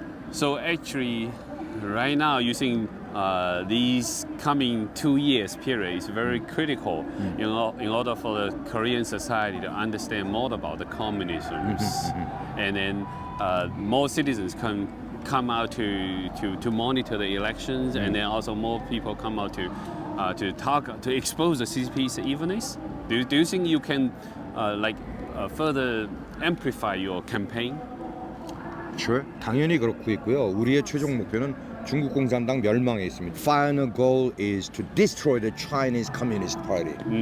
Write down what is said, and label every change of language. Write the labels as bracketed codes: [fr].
[en] So actually, right now, you think these coming 2 years period is very critical in order for the Korean society to understand more about the communism, and then more citizens can come out to monitor the elections, and then also more people come out to talk to expose the CCP's evenness. Do you think you can further amplify your campaign? [ko] Sure. 당연히 그렇고 있고요. 우리의 최종 목표는 중국 공산당 멸망에 있습니다. [en] Final goal is to destroy the Chinese Communist Party.